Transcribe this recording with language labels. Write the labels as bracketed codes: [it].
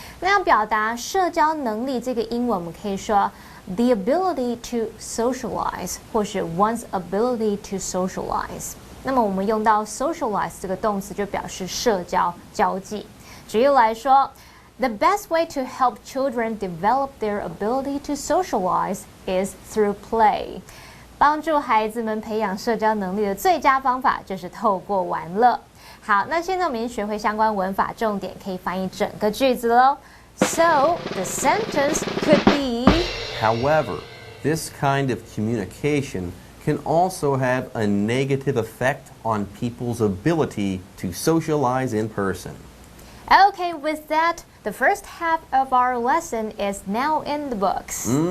[zh] 那要表达社交能力这个英文，我们可以说 [en] the ability to socialize， [zh] 或是 [en] one's ability to socialize。 [zh] 那么我们用到 socialize 这个动词，就表示社交、交际。举例来说 [en] The best way to help children develop their ability to socialize is through play. [zh] 帮助孩子们培养社交能力的最佳方法就是透过玩乐。好，那现在我们已经学会相关文法重点，可以翻译整个句子喽。 [en] So the sentence could be. However, this kind of communication can also have a negative effect on people's ability to socialize in person. Okay, with that, the first half of our lesson is now in the books.